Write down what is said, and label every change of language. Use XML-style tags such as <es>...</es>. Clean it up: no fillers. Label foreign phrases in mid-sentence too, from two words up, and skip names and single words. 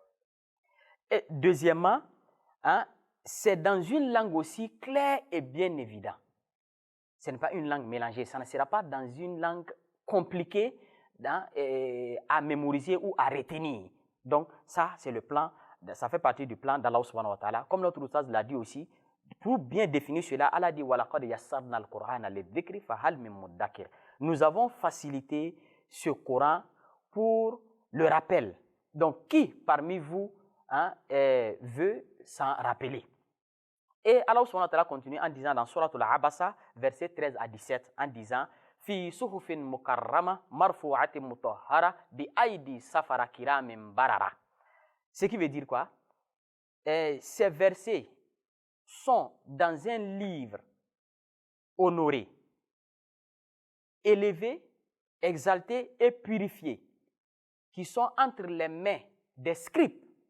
<fr>Et deuxièmement, c'est dans une langue aussi claire et bien évidente. Ce n'est pas une langue mélangée, ça ne sera pas dans une langue compliquée à mémoriser ou à retenir. Donc ça, c'est le plan, ça fait partie du plan d'Allah</fr> <ar>سبحانه وتعالى.</ar> <fr>Comme notre Oustaz l'a dit aussi, pour bien définir cela, Allah dit «</fr> <ar>ولقد يسرنا القرآن للذكر فهل من مدكر</ar> <fr>» Nous avons facilité ce Coran pour le rappel. Donc, qui parmi vous veut s'en rappeler? Et Allah</fr> <ar>سبحانه وتعالى</ar> <fr>continue en disant dans Surat Al-Abasa, versets 13 à 17, en disant</fr> <ar>في صحف مكرمة مرفوعة مطهرة بأيدي سفرة كرام بررة.</ar> <fr>Ce qui veut dire quoi? Ces versets sont dans un livre honoré, élevé, exalté et purifié, qui sont entre les mains des scribes.</fr>